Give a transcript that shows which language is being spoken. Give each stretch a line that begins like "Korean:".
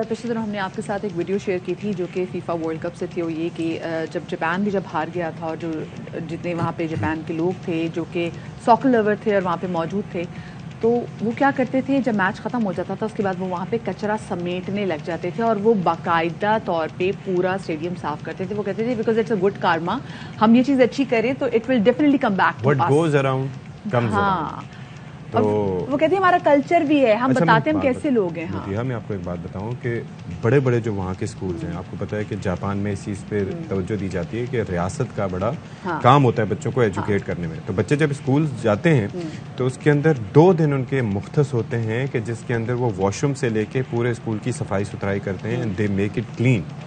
Urdu: پچھلے دنوں ہم نے آپ کے ساتھ ایک ویڈیو شیئر کی تھی جو کہ فیفا ورلڈ کپ سے تھی، وہ یہ کہ جب جاپان بھی جب ہار گیا تھا اور جو جتنے وہاں پہ جاپان کے لوگ تھے جو کہ ساکر لور تھے اور وہاں پہ موجود تھے، تو وہ کیا کرتے تھے جب میچ ختم ہو جاتا تھا اس کے بعد وہ وہاں پہ کچرا سمیٹنے لگ جاتے تھے اور وہ باقاعدہ طور پہ پورا اسٹیڈیم صاف کرتے تھے. وہ کہتے تھے
English: because it's a good karma,
Urdu: ہم یہ چیز اچھی کریں تو
English: It will definitely come back to us. What goes around comes around.
Urdu: تو وہ کہتے ہیں ہمارا کلچر بھی ہے, ہم بتاتے ہیں ہم کیسے لوگ ہیں. ہاں میں آپ کو ایک بات بتاؤں کہ بڑے بڑے جو وہاں کے اسکولز ہیں, آپ کو پتا ہے کہ جاپان میں اس چیز پہ توجہ دی جاتی ہے کہ ریاست کا بڑا کام ہوتا ہے بچوں کو ایجوکیٹ کرنے میں. تو بچے جب اسکول جاتے ہیں تو اس کے اندر 2 دن ان کے مختص ہوتے ہیں کہ جس کے اندر وہ واش روم سے لے کے پورے اسکول کی صفائی ستھرائی کرتے ہیں,
English: They make it clean.